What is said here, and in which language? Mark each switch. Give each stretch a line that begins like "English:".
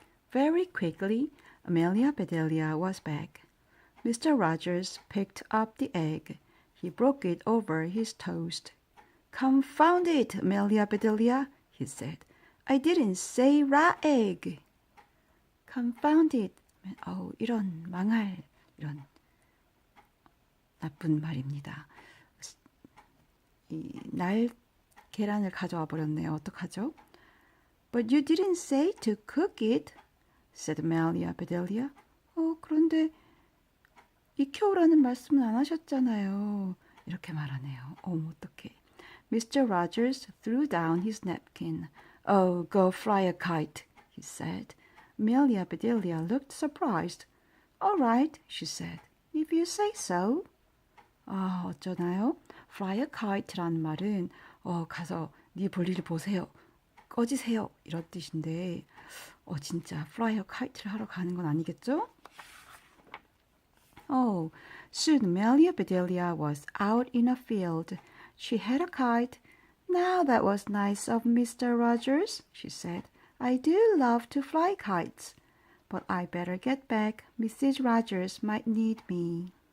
English: Very quickly, Amelia, Bedelia was back. Mr. Rogers picked up the egg. He broke it over his toast. Confound it, Amelia, Bedelia, he said. I didn't say raw egg. Confound it.
Korean: 이런 망할, 이런 나쁜 말입니다. 날 계란을 가져와 버렸네요. 어떡하죠?
English: But you didn't say to cook it, said Amelia, Bedelia.
Korean: 그런데 익혀오라는 말씀은 안 하셨잖아요. 이렇게 말하네요. 어떡해. Mr.
English: Rogers threw down his napkin. Oh, go fly a kite, he said. Amelia, Bedelia looked surprised. All right, she said. If you say so.
Korean: 어쩌나요?
English: Fly a kite 라는 말은 가서 네 볼일을 보세요. 꺼지세요. 이런 뜻인데 진짜 fly a kite 를 하러 가는 건 아니겠죠? Soon Amelia Bedelia was out in a field. She had a kite. Now that was nice of Mr. Rogers, she said. I do love to fly kites. But I better get back. Mrs. Rogers might need me.